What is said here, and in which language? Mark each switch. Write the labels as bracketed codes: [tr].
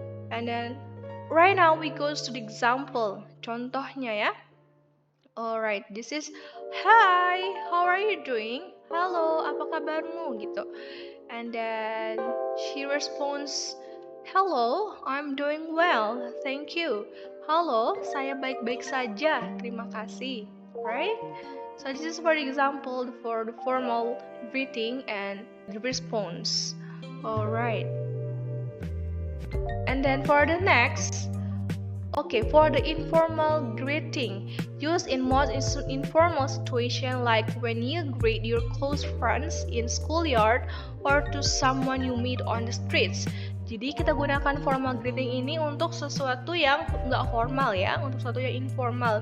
[en] And then right now we go to the example. [id] Contohnya ya. [en] Alright, this is hi, how are you doing? [id] Halo, apa kabarmu? Gitu. [en] And then she responds, hello, I'm doing well, thank you. [id] Halo, saya baik-baik saja, terima kasih. [en] Right? So this is for example for the formal greeting and the response. Alright. And then for the next, okay, for the informal greeting, used in most informal situation like when you greet your close friends in schoolyard or to someone you meet on the streets. [id] Jadi kita gunakan formal greeting ini untuk sesuatu yang nggak formal ya, untuk sesuatu yang informal.